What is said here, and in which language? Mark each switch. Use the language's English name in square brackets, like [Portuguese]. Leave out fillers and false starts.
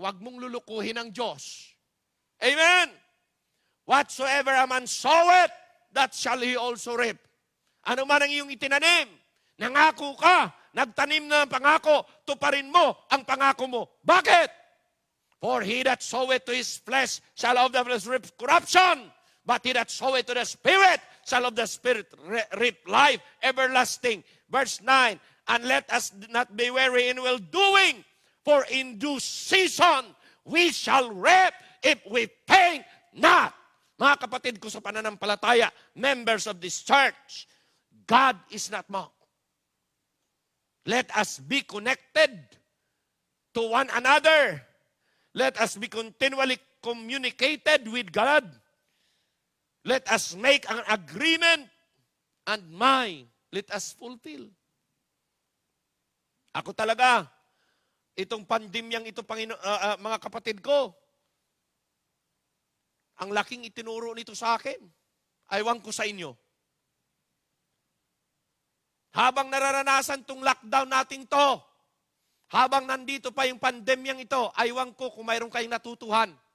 [Filipino] Huwag mong lulukuhin ang Diyos. [English] Amen? Whatsoever a man soweth, that shall he also reap. [Filipino] Ano man ang iyong itinanim, nangako ka, nagtanim na ng pangako, tuparin mo ang pangako mo. Bakit? [English] For he that soweth to his flesh shall of the flesh reap corruption, but he that soweth to the Spirit shall of the Spirit reap life everlasting. Verse 9, and let us not be weary in well-doing, for in due season we shall reap if we faint not. [Filipino] Mga kapatid ko sa pananampalataya, [English] members of this church, God is not mocked. Let us be connected to one another. Let us be continually communicated with God. Let us make an agreement and let us fulfill. [Filipino] Ako talaga, itong pandemyang ito, mga kapatid ko, ang laking itinuro nito sa akin. Aywan ko sa inyo. Habang nararanasan tong lockdown natin to, habang nandito pa yung pandemyang ito, aywan ko kung mayroon kayong natutuhan.